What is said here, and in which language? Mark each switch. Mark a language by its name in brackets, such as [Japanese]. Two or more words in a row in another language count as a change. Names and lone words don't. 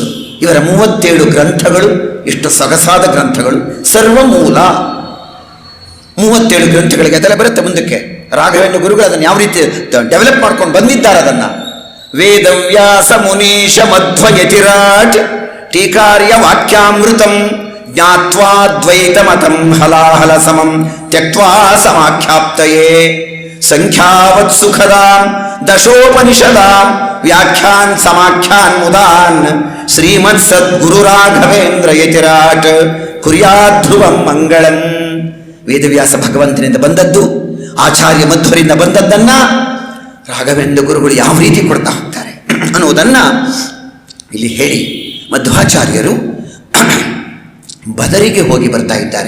[Kannada] ಇವರ 37 ಗ್ರಂಥಗಳು, ಎಷ್ಟು ಸೊಗಸಾದ ಗ್ರಂಥಗಳು, ಸರ್ವಮೂಲ 37 ಗ್ರಂಥಗಳಿಗೆ ಅದೆಲ್ಲ ಬರುತ್ತೆ ಮುಂದಕ್ಕೆ. ರಾಘವೇಂದ್ರ ಗುರುಗಳು ಅದನ್ನು ಯಾವ ರೀತಿ ಡೆವಲಪ್ ಮಾಡ್ಕೊಂಡು ಬಂದಿದ್ದಾರೆ ಅದನ್ನು. [Sanskrit] ವೇದವ್ಯಾಸ ಮುನೀಶ ಮಧ್ವಯತಿರಾಟ್ ಟೀಕಾರ್ಯ ವಾಕ್ಯಾಮೃತಂ ಜ್ಞಾತ್ವಾ ದ್ವೈತ ಮತಂ ಹಲಾಹಲ ಸಮಂ ತ್ಯಕ್ತ್ವಾ ಸಮಾಖ್ಯಾಪ್ತಯೇ ಸಂಖ್ಯಾವತ್ ಸುಖದಾಂ ದಶೋಪನಿಷದಾಂ ವ್ಯಾಖ್ಯಾನ್ ಸಮಾಖ್ಯಾನ್ ಮುದಾನ್ ಶ್ರೀಮತ್ ಸದ್ಗುರು ರಾಘವೇಂದ್ರ ಯತಿರಾಟ್ ಕುರ್ಯಾಧ್ರುವಂ ಮಂಗಳಂ. [Kannada] ವೇದವ್ಯಾಸ ಭಗವಂತನಿಂದ ಬಂದದ್ದು, ಆಚಾರ್ಯ ಮಧ್ವರಿಂದ ಬಂದದ್ದನ್ನ ರಾಘವೇಂದ್ರ ಗುರುಗಳು ಯಾವ ರೀತಿ ಕೊಡ್ತಾ ಹೋಗ್ತಾರೆ ಅನ್ನೋದನ್ನ ಇಲ್ಲಿ ಹೇಳಿ ಮಧ್ವಾಚಾರ್ಯರು ಬದರಿಗೆ ಹೋಗಿ ಬರ್ತಾ ಇದ್ದಾರೆ.